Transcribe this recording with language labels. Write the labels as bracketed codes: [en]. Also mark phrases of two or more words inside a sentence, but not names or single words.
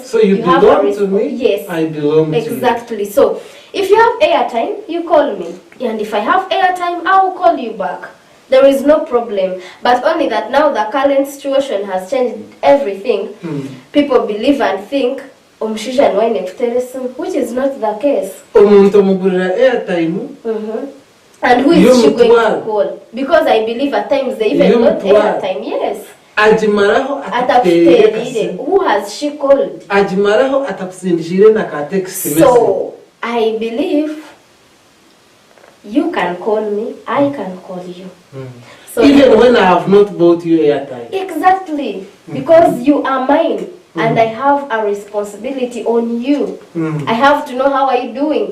[en] so you have a belong to me. Yes, I belong to you. Exactly. So if you have airtime, you call me, and if I have airtime, I will call you back. There is no problem, but only that now the current situation has changed everything. People believe and think [nyn] omushisha nwaine kuteresimu, [en] which is not the case. [nyn] Omuntu omugurira airtime. [en] And who is she going to call? Because I believe at times they even not airtime. Yes. [nyn] Ajimaraho [en] atakuterire. Who has she called? [nyn] Ajimaraho atakusindishire na ka [en] text message. So I believe you can call me, I can call you. So even when I have not bought you airtime. Exactly. Because you are mine. And I have a responsibility on you. I have to know how are you doing.